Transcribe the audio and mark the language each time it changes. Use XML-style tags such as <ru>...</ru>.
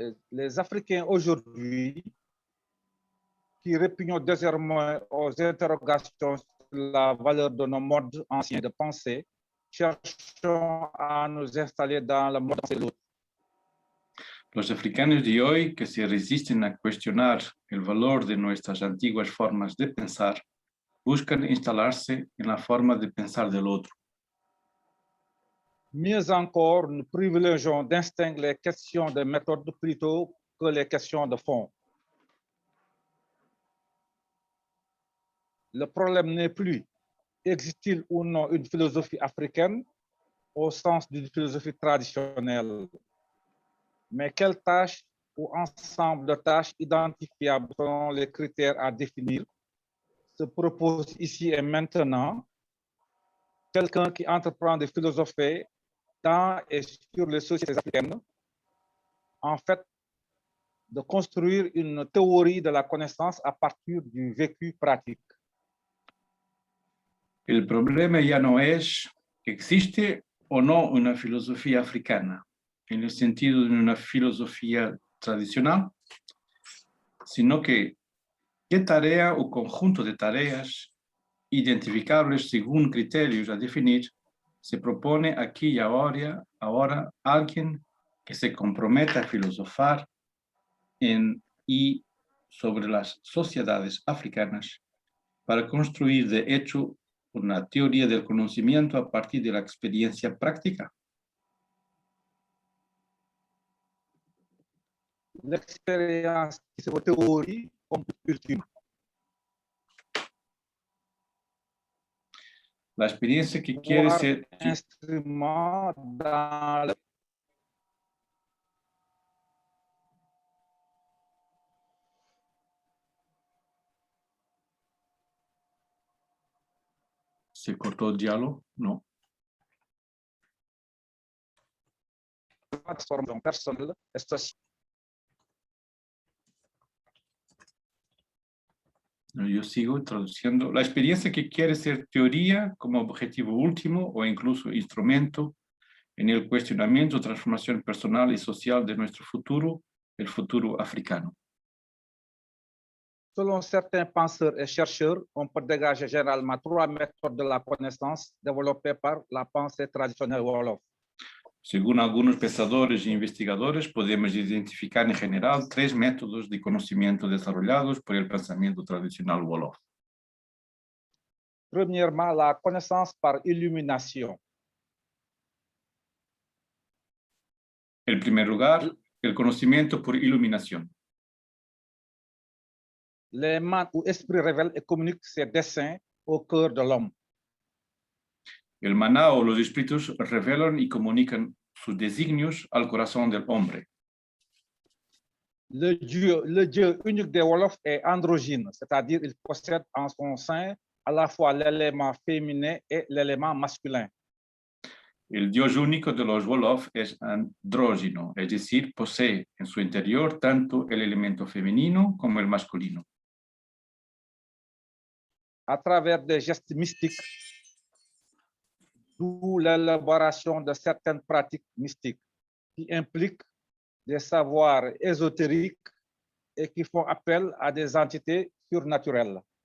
<fr>Les Africains aujourd'hui qui répugnent désormais aux interrogations la valeur de nos modes anciens de pensée, cherchons à nous installer dans le mode de pensée de l'autre.</fr> <es>Los africanos de hoy que se resisten a cuestionar el valor de nuestras antiguas formas de pensar, buscan instalarse en la forma de pensar del otro.</es> <fr>Mieux encore, nous privilégions distinguer les questions de méthode plutôt que les questions de fond. Le problème n'est plus existe-t-il ou non une philosophie africaine au sens d'une philosophie traditionnelle, mais quelles tâches ou ensemble de tâches identifiables selon les critères à définir se propose ici et maintenant quelqu'un qui entreprend de philosopher dans et sur les sociétés africaines, en fait, de construire une théorie de la connaissance à partir du vécu pratique.</fr> <es>El problema ya no es existe o no una filosofía africana, en el sentido de una filosofía tradicional, sino que qué tarea o conjunto de tareas identificables según criterios a definir se propone aquí y ahora alguien que se comprometa a filosofar en y sobre las sociedades africanas para construir de hecho una teoría del conocimiento a partir de la experiencia práctica.</es> <fr>L'expérience qui se théorie comme ultime.</fr> <es>La experiencia que quiere ser</es> <fr>instrument dans le...</fr> <es>¿Se cortó el diálogo? No. Transformación personal, esto es... Yo sigo traduciendo. La experiencia que quiere ser teoría como objetivo último o incluso instrumento en el cuestionamiento o transformación personal y social de nuestro futuro, el futuro africano.</es> <fr>Selon certains penseurs et chercheurs, on peut dégager généralement 3 méthodes de la connaissance développées par la pensée traditionnelle Wolof.</fr> <es>Según algunos pensadores e investigadores, podemos identificar en general 3 métodos de conocimiento desarrollados por el pensamiento tradicional Wolof.</es> <fr>Premièrement, la connaissance par illumination.</fr> <es>En primer lugar, el conocimiento por iluminación.</es> <fr>Les mains ou esprits révèlent et communiquent ses desseins au cœur de l'homme.</fr> <es>El maná o los espíritus revelan y comunican sus designios al corazón del hombre.</es> <fr>Le Dieu unique des Wolofs est androgyne, c'est-à-dire il possède en son sein à la fois l'élément féminin et l'élément masculin.</fr> <es>El Dios único de los Wolof es andrógino, es decir, posee en su interior tanto el elemento femenino como el masculino.</es> <fr>À travers des gestes mystiques, d'où l'élaboration de certaines pratiques mystiques qui impliquent des savoirs ésotériques et qui font appel à des entités surnaturelles.</fr>